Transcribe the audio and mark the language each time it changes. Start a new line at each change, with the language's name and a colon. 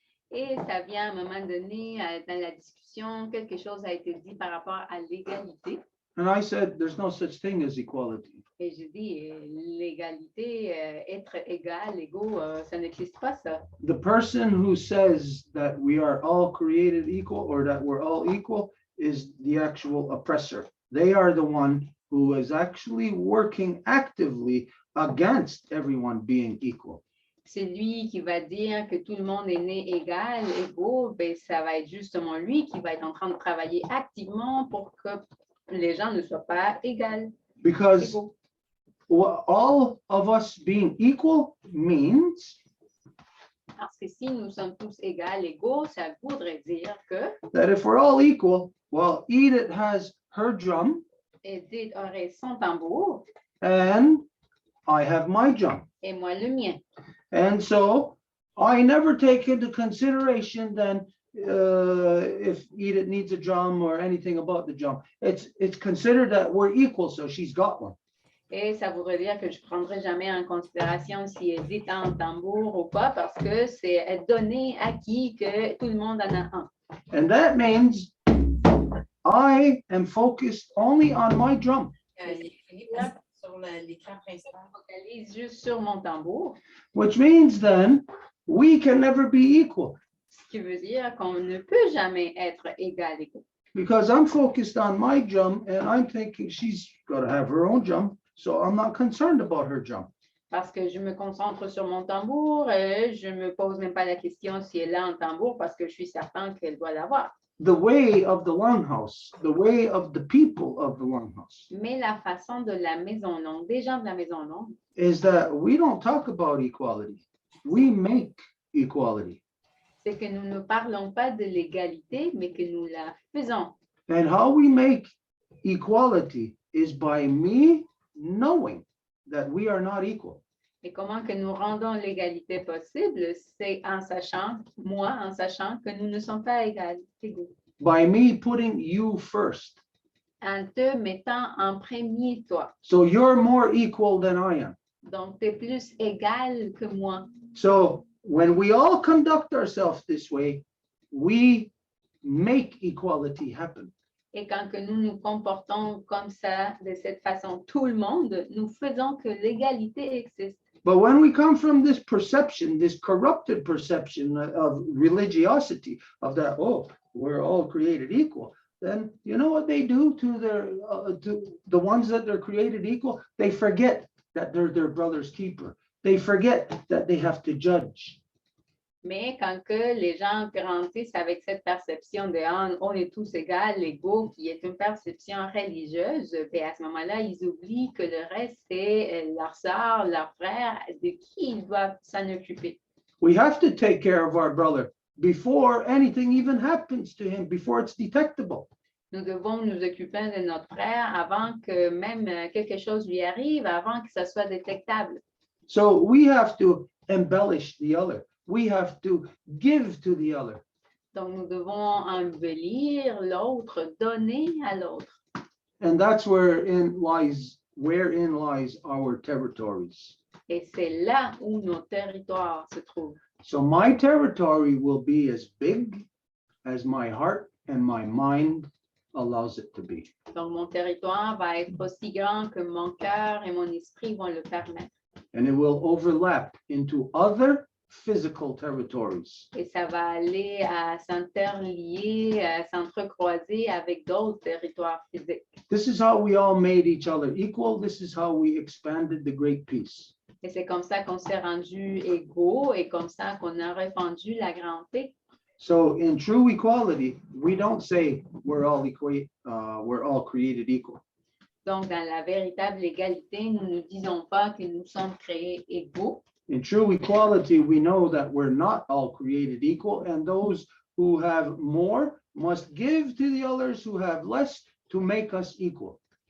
French: Et ça vient à un moment donné, dans la discussion, quelque chose a été dit par rapport à l'égalité.
English: And I said, there's no such thing as equality.
French: Et je dis, l'égalité, être égal, égaux, ça n'existe pas ça.
English: The person who says that we are all created equal or that we're all equal is the actual oppressor. They are the one who is actually working actively against everyone being equal.
French: C'est lui qui va dire que tout le monde est né égal, égaux, ben ça va être justement lui qui va être en train de travailler activement pour que les gens ne soient pas égaux.
English: Because all of us being equal means
French: Parce que si nous sommes tous égaux, égaux, ça voudrait dire que
English: that if we're all equal, well, Edith has her drum
French: Edith aurait son tambour
English: and I have my drum.
French: et moi le mien.
English: And so I never take into consideration then if Edith needs a drum or anything about the drum. It's considered that we're equal, so she's got one.
French: Et ça voudrait dire que je ne prendrai jamais en considération si Edith a un tambour ou pas, parce que c'est donné, acquis que tout le monde en a un.
English: And that means I am focused only on my drum.
French: Sur l'écran principal. Je focalise juste sur mon tambour,
English: Which means then we can never be equal
French: ce qui veut dire qu'on ne peut jamais être égal égaux.
English: because I'm focused on my drum and I'm thinking she's got to have her own drum. So I'm not concerned about her drum.
French: Parce que je me concentre sur mon tambour et je ne me pose même pas la question si elle a un tambour parce que je suis certain qu'elle doit l'avoir.
English: The way of the longhouse, the way of the people of the longhouse
French: Mais la façon de la maison longue, des gens de la maison longue,
English: is that we don't talk about equality. We make equality.
French: c'est que nous ne parlons pas de l'égalité, mais que nous la faisons.
English: And how we make equality is by me knowing that we are not equal.
French: Et comment que nous rendons l'égalité possible, c'est en sachant, moi, en sachant que nous ne sommes pas égaux.
English: By me putting you first.
French: En te mettant en premier toi.
English: So you're more equal than I am.
French: Donc, tu es plus égal que moi.
English: So when we all conduct ourselves this way, we make equality happen.
French: Et quand que nous nous comportons comme ça, de cette façon, tout le monde, nous faisons que l'égalité existe.
English: But when we come from this perception, this corrupted perception of religiosity, of that, oh, we're all created equal, then you know what they do to the ones that they're created equal? They forget that they're their brother's keeper. They forget that they have to judge.
French: Mais quand que les gens grandissent avec cette perception de ah, on est tous égaux, qui est une perception religieuse, ben à ce moment-là, ils oublient que le reste, c'est leur sœur, leur frère, de qui ils doivent s'en occuper.
English: We have to take care of our brother before anything even happens to him, before it's detectable.
French: Nous devons nous occuper de notre frère avant que même quelque chose lui arrive, avant que ça soit détectable.
English: So we have to embellish the other. We have to give to the other.
French: Donc, nous devons embellir l'autre, donner à l'autre.
English: And that's wherein lies our territories.
French: Et c'est là où nos territoires se trouvent.
English: So my territory will be as big as my heart and my mind allows it to be.
French: Donc, mon territoire va être aussi grand que mon cœur et mon esprit vont le permettre.
English: And it will overlap into other physical territories.
French: Et ça va aller à s'interlier, à s'entrecroiser avec d'autres territoires physiques.
English: This is how we all made each other equal. This is how we expanded the great peace.
French: Et c'est comme ça qu'on s'est rendus égaux et comme ça qu'on a répandu la grande paix.
English: So in true equality, we don't say we're all created equal.
French: Donc, dans la véritable égalité, nous ne disons pas que nous sommes créés égaux.
English: In true equality, we know that we're not all created equal, and those who have more must give to the others who have less to make us equal.